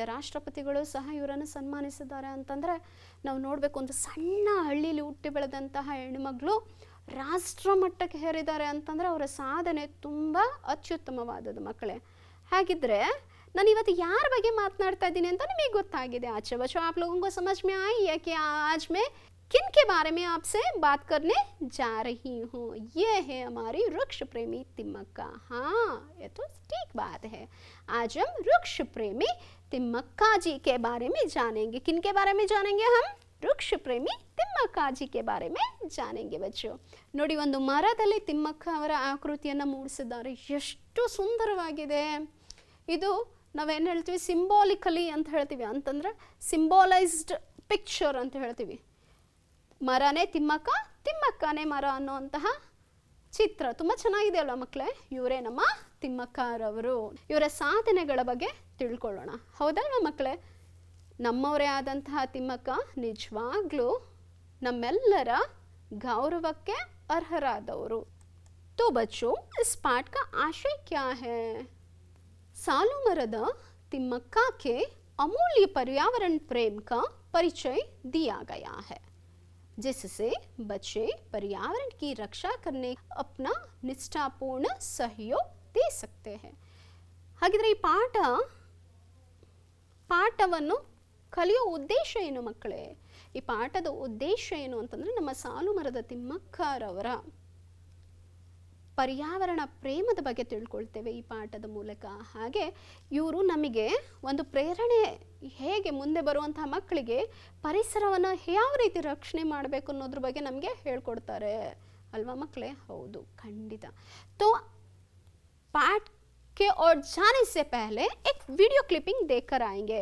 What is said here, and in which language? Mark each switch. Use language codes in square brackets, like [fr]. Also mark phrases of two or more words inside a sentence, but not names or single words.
[kn] ರಾಷ್ಟ್ರಪತಿಗಳು ಸಹ ಇವರನ್ನು ಸನ್ಮಾನಿಸಿದ್ದಾರೆ ಅಂತಂದರೆ ನಾವು ನೋಡಬೇಕು, ಒಂದು ಸಣ್ಣ ಹಳ್ಳಿಲಿ ಹುಟ್ಟಿ ಬೆಳೆದಂತಹ ಹೆಣ್ಣುಮಗಳು ರಾಷ್ಟ್ರ ಮಟ್ಟಕ್ಕೆ ಹೇರಿದ್ದಾರೆ ಅಂತಂದರೆ ಅವರ ಸಾಧನೆ ತುಂಬ ಅತ್ಯುತ್ತಮವಾದದ್ದು ಮಕ್ಕಳೇ. ಹಾಗಿದ್ರೆ ನಾನು ಇವತ್ತು ಯಾರ ಬಗ್ಗೆ ಮಾತನಾಡ್ತಾ ಇದ್ದೀನಿ ಅಂತ ನಿಮಗೆ ಗೊತ್ತಾಗಿದೆ. [hi] अच्छा बच्चों, आप लोगों को समझ में आई है कि आज मैं किन के बारे में आपसे बात करने जा रही हूँ. ये है हमारी वृक्ष प्रेमी तिम्मक्का. हाँ, ये तो ठीक बात है. आज हम वृक्ष प्रेमी तिम्मक्का जी के बारे में जानेंगे. किन के बारे में जानेंगे हम? वृक्ष प्रेमी तिम्मक्का जी के बारे में जानेंगे बच्चो. [kn] ನೋಡಿ, ಒಂದು ಮರದಲ್ಲಿ ತಿಮ್ಮಕ್ಕ ಅವರ ಆಕೃತಿಯನ್ನು ಮೂಡಿಸಿದ್ದಾರೆ. ಎಷ್ಟು ಸುಂದರವಾಗಿದೆ ಇದು. ನಾವೇನು ಹೇಳ್ತೀವಿ, ಸಿಂಬಾಲಿಕಲಿ ಅಂತ ಹೇಳ್ತೀವಿ, ಅಂತಂದರೆ [en] symbolized picture [kn] ಅಂತ ಹೇಳ್ತೀವಿ. ಮರನೇ ತಿಮ್ಮಕ್ಕ, ತಿಮ್ಮಕ್ಕನೇ ಮರ ಅನ್ನೋಂತಹ ಚಿತ್ರ ತುಂಬ ಚೆನ್ನಾಗಿದೆ ಅಲ್ವಾ ಮಕ್ಕಳೇ. ಇವರೇ ನಮ್ಮ ತಿಮ್ಮಕ್ಕರವರು. ಇವರ ಸಾಧನೆಗಳ ಬಗ್ಗೆ ತಿಳ್ಕೊಳ್ಳೋಣ, ಹೌದಲ್ವಾ ಮಕ್ಕಳೇ. ನಮ್ಮವರೇ ಆದಂತಹ ತಿಮ್ಮಕ್ಕ ನಿಜವಾಗ್ಲೂ ನಮ್ಮೆಲ್ಲರ ಗೌರವಕ್ಕೆ ಅರ್ಹರಾದವರು. [hi] तो बच्चों, इस पाठ का आशय क्या है? सालू मरदा तिम्मक्का के अमूल्य पर्यावरण प्रेम का परिचय दिया गया है, जिससे बच्चे पर्यावरण की रक्षा करने अपना निष्ठापूर्ण सहयोग दे सकते हैं. [kn] ಹಾಗಿದ್ರೆ ಈ ಪಾಠವನ್ನು ಕಲಿಯೋ ಉದ್ದೇಶ ಏನು ಮಕ್ಕಳೇ? ಈ ಪಾಠದ ಉದ್ದೇಶ ಏನು ಅಂತಂದರೆ ನಮ್ಮ ಸಾಲು ಮರದ ತಿಮ್ಮಕ್ಕರವರ ಪರ್ಯಾವರಣ ಪ್ರೇಮದ ಬಗ್ಗೆ ತಿಳ್ಕೊಳ್ತೇವೆ ಈ ಪಾಠದ ಮೂಲಕ. ಹಾಗೆ ಇವರು ನಮಗೆ ಒಂದು ಪ್ರೇರಣೆ, ಹೇಗೆ ಮುಂದೆ ಬರುವಂತಹ ಮಕ್ಕಳಿಗೆ ಪರಿಸರವನ್ನು ಯಾವ ರೀತಿ ರಕ್ಷಣೆ ಮಾಡಬೇಕು ಅನ್ನೋದ್ರ ಬಗ್ಗೆ ನಮಗೆ ಹೇಳ್ಕೊಡ್ತಾರೆ ಅಲ್ವಾ ಮಕ್ಕಳೇ? ಹೌದು, ಖಂಡಿತ. [hi] तो पाठ के और जाने से पहले एक वीडियो क्लिपिंग देखकर आएंगे.